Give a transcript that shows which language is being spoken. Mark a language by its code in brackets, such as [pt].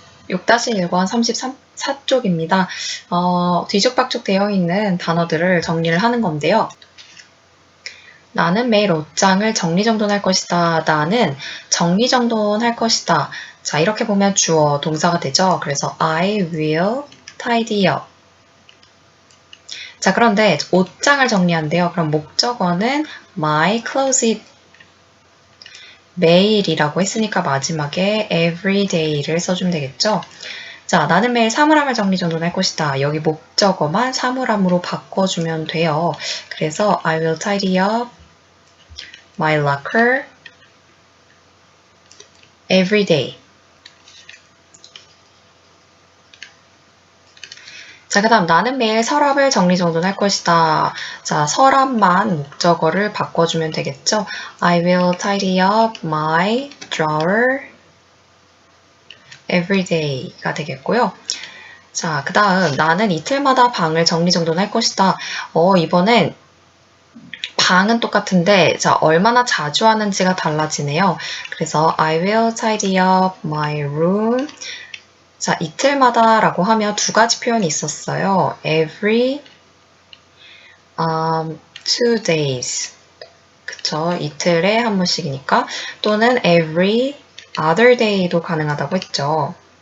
[ko] 6-1권 34쪽입니다. 뒤죽박죽 되어 있는 단어들을 정리를 하는 건데요. 나는 매일 옷장을 정리정돈할 것이다. 나는 정리정돈할 것이다. 자, 이렇게 보면 주어 동사가 되죠. 그래서 [en] I will tidy up. [ko] 자, 그런데 옷장을 정리한대요. 그럼 목적어는 [en] my closet. [ko] 매일이라고 했으니까 마지막에 [en] every day [ko] 를 써주면 되겠죠. 자, 나는 매일 사물함을 정리정돈할 것이다. 여기 목적어만 사물함으로 바꿔주면 돼요. 그래서 [en] I will tidy up my locker every day. [ko] 자, 그 다음 나는 매일 서랍을 정리정돈할 것이다. 자, 서랍만 목적어를 바꿔주면 되겠죠. [en] I will tidy up my drawer every day가 [ko] 되겠고요. 자, 그 다음 나는 이틀마다 방을 정리정돈할 것이다. 이번엔 방은 똑같은데 자, 얼마나 자주 하는지가 달라지네요. 그래서 [en] I will tidy up my room. [ko] 자, 이틀마다 라고 하면 두 가지 표현이 있었어요. [en] every 2 days. [ko] 그쵸? 이틀에 한 번씩이니까. 또는 [en] every other day [ko] 도 가능하다고 했죠.